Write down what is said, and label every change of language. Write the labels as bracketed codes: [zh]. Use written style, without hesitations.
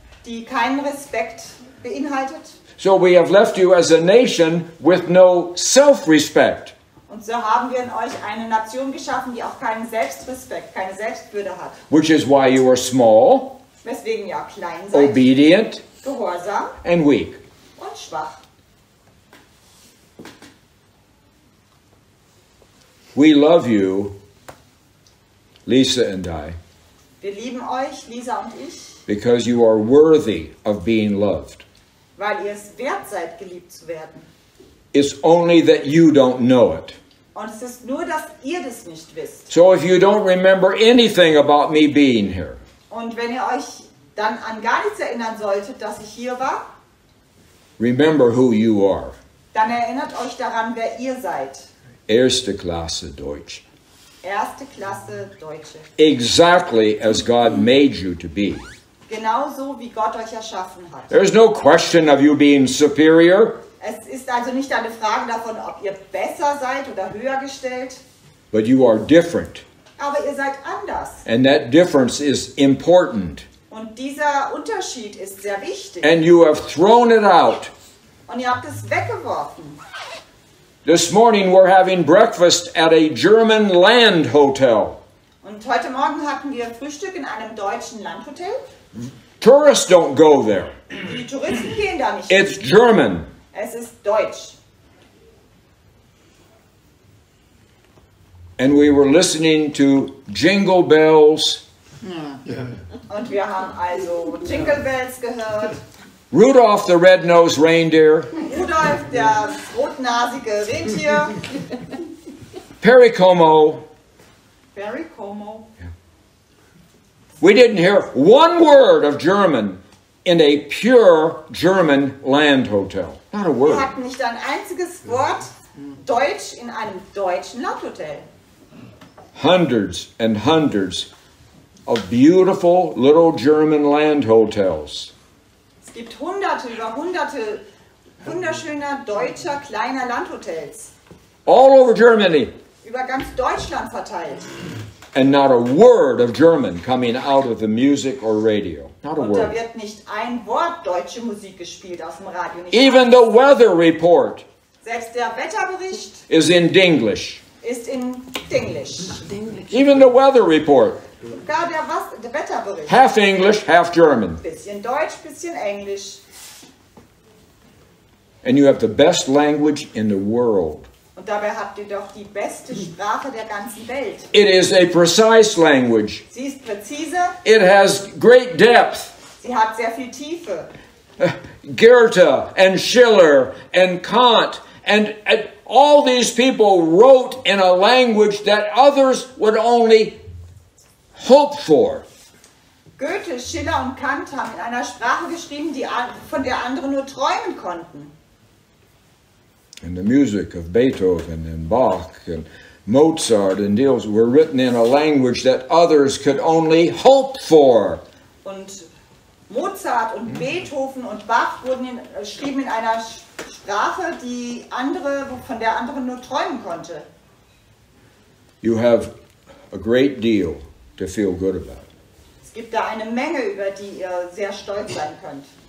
[de] die keinen Respekt beinhaltet. [en] So we have left you as a nation with no self-respect. [de] Und so haben wir in euch eine Nation geschaffen, die auch keinen Selbstrespekt, keine Selbstwürde hat. [en] Which is why you are small, [de] Weswegen ihr klein seid, [en] obedient, [de] gehorsam [en] and weak. [de] und schwach. [en] We love you, Lisa and I, [de] Wir lieben euch, Lisa und ich, [en] because you are worthy of being loved. [de] weil ihr es wert seid, geliebt zu werden. [en] It's only that you don't know it. [de] Und es ist nur, dass ihr das nicht wisst. [en] So if you don't remember anything about me being here, [de] Und wenn ihr euch dann an gar nichts erinnern solltet, dass ich hier war, [en] remember who you are. [de] dann erinnert euch daran, wer ihr seid. Erste Klasse Deutsch. Erste Klasse Deutsche. [en] Exactly as God made you to be. [de] Genauso wie Gott euch erschaffen hat. [en] There's no question of you being superior, [de] Es ist also nicht eine Frage davon, ob ihr besser seid oder höher gestellt, [en] but you are different. [de] aber ihr seid anders. [en] And that difference is important. [de] Und dieser Unterschied ist sehr wichtig. [en] And you have thrown it out. [de] Und ihr habt es weggeworfen. [en] This morning we're having breakfast at a German land hotel. [de] Und heute Morgen hatten wir Frühstück in einem deutschen Landhotel. [en] Tourists don't go there. [de] Die Touristen gehen da nicht [en] It's [de] hin. [en] German. [de] Es ist deutsch. [en] And we were listening to Jingle Bells, [de] Und wir haben also Jingle Bells gehört. [en] Rudolph the Red-Nosed Reindeer, [de] Rudolf, das rotnasige Rentier. [en] Pericomo. [de] Barry Como. [en] We didn't hear one word of German in a pure German land hotel. Not a [de] Wir [en] word. [de] hatten nicht ein einziges Wort Deutsch in einem deutschen Landhotel. [en] Hundreds and hundreds of beautiful little German land hotels. [de] Es gibt hunderte über hunderte wunderschöner deutscher kleiner Landhotels. [en] All over Germany. [de] Über ganz Deutschland verteilt. [en] And not a word of German coming out of the music or radio. Not a [de] Und da [en] word. [de] wird nicht ein Wort deutsche Musik gespielt aus dem Radio. Nicht [en] Even the weather report [de] Selbst der Wetterbericht [en] is in Dinglish. [de] ist in Dinglish. [en] Even the weather report. [de] Sogar der Wetterbericht. [en] Half English, half German. [de] Bisschen Deutsch, bisschen Englisch. [en] And you have the best language in the world. [de] Und dabei habt ihr doch die beste Sprache der ganzen Welt. [en] It is a precise language. [de] Sie ist präzise, [en] It has great depth. [de] sie hat sehr viel Tiefe. [en] Goethe and Schiller and Kant and all these people wrote in a language that others would only hope for. [de] Goethe, Schiller und Kant haben in einer Sprache geschrieben, von der andere nur träumen konnten. [en] And the music of Beethoven and Bach and Mozart and Diels were written in a language that others could only hope for. [de] Und Mozart und Beethoven und Bach schrieben in einer Sprache, von der andere nur träumen konnte. [en] You have a great deal to feel good about. [de] Es gibt da eine Menge, über die ihr sehr stolz sein könnt.